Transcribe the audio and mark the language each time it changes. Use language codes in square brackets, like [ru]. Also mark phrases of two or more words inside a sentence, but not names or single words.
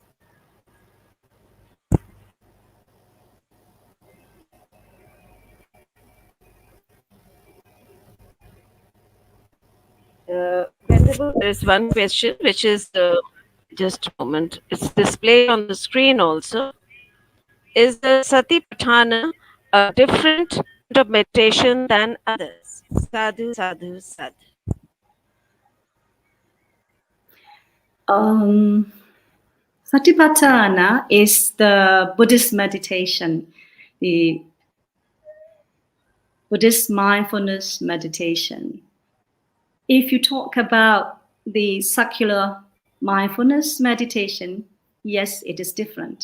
[en] Venerable, there is one question which is, just a moment, it's displayed on the screen also. Is the Satipaṭṭhāna a different kind of meditation than others? [pi] Sadhu, sadhu, sadhu. [en] Satipaṭṭhāna is the Buddhist meditation, the Buddhist mindfulness meditation. If you talk about the secular mindfulness meditation, Yes, it is different.